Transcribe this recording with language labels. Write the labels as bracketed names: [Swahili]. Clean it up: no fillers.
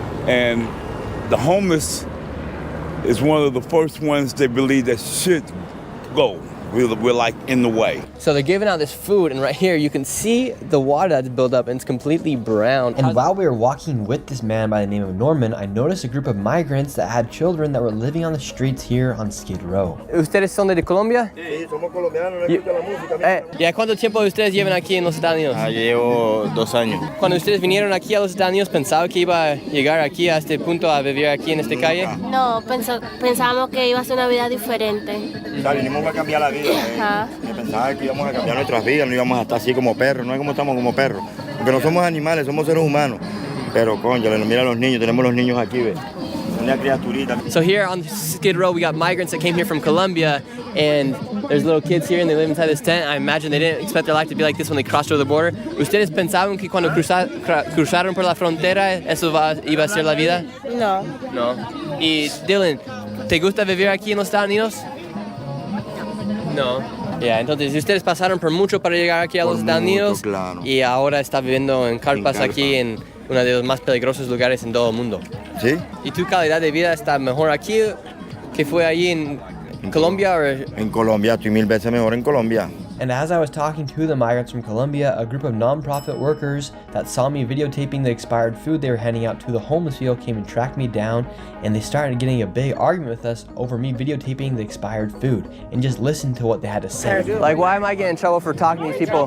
[English] And the homeless is one of the first ones they believe that should go. We're like in the way. So they're giving out this food, and right here you can see the water that's built up and it's completely brown. And while we were walking with this man by the name of Norman, I noticed a group of migrants that had children that were living on the streets here on Skid Row. [Spanish] ¿Ustedes son de Colombia? Sí, somos colombianos, nos gusta la música. ¿Ya cuánto tiempo ustedes llevan aquí en los Estados Unidos? Llevo 2 años. Cuando ustedes vinieron aquí a los Estados Unidos, ¿pensaban que iba a llegar aquí a este punto a vivir aquí en esta calle? No, pensábamos que iba a ser una vida diferente. O sea, vinimos a cambiar la vida. Ajá. Pensaba que íbamos a cambiar nuestras vidas, no íbamos a estar así como perros, no es como estamos como perros. Porque no somos animales, somos seres humanos. Pero, coño, mira a los niños, tenemos los niños aquí, ¿ves? Una criaturita. [English] So here on Skid Row, we got migrants that came here from Colombia, and there's little kids here, and they live inside this tent. I imagine they didn't expect their life to be like this when they crossed over the border. [Spanish] ¿Ustedes pensaban que cuando cruzaron por la frontera, eso iba a ser la vida? No. No. Y Dylan, ¿te gusta vivir aquí en los Estados Unidos? No. Ya, entonces ustedes pasaron por mucho para llegar aquí a los Estados Unidos, claro. Y ahora está viviendo en carpas aquí en uno de los más peligrosos lugares en todo el mundo. ¿Sí? ¿Y tu calidad de vida está mejor aquí que fue allí en Colombia? En Colombia, estoy 1000 veces mejor en Colombia. [English] And as I was talking to the migrants from Colombia, a group of non-profit workers that saw me videotaping the expired food they were handing out to the homeless people came and tracked me down, and they started getting a big argument with us over me videotaping the expired food. And just listen to what they had to say. Like, why am I getting in trouble for talking to these people?